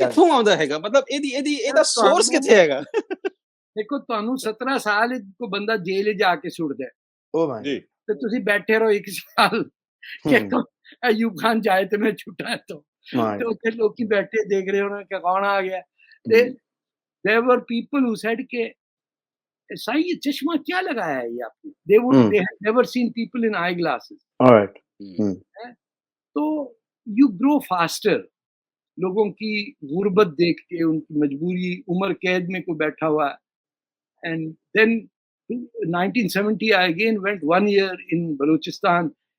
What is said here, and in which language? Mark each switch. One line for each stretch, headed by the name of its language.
Punjabi: ਕਿੱਥੋਂ ਆਉਂਦਾ ਹੈਗਾ, मतलब ਇਹਦਾ ਸੋਰਸ ਕਿੱਥੇ ਹੈਗਾ? ਦੇਖੋ ਤੁਹਾਨੂੰ 17 ਸਾਲ ਕੋ ਬੰਦਾ ਜੇਲ੍ਹ ਜਾ ਕੇ ਸੁੱਟਦਾ ਹੈ,
Hindi: ओ भाई जी,
Punjabi: ਤੇ ਤੁਸੀਂ ਬੈਠੇ ਰਹੋ 1 ਸਾਲ ਕਿ
Hindi: अयूब खान जाए तो मैं छुटा है, तो
Punjabi: ਉੱਥੇ ਲੋਕੀ ਬੈਠੇ ਦੇਖ ਰਹੇ ਹੋਣਾ ਕਿ ਕੌਣ ਆ ਗਿਆ।
Hindi: ਤੇ
English: there were people who said
Hindi: कि साईं ये चश्मा क्या लगाया है ये आपने?
English: They had never seen people in eye glasses. Alright. तो you grow faster.
Hindi: लोगों की गुर्बत देख के, उनकी मजबूरी, उम्र कैद में कोई बैठा हुआ है,
English: and then 1970 I again went 1 year in Balochistan.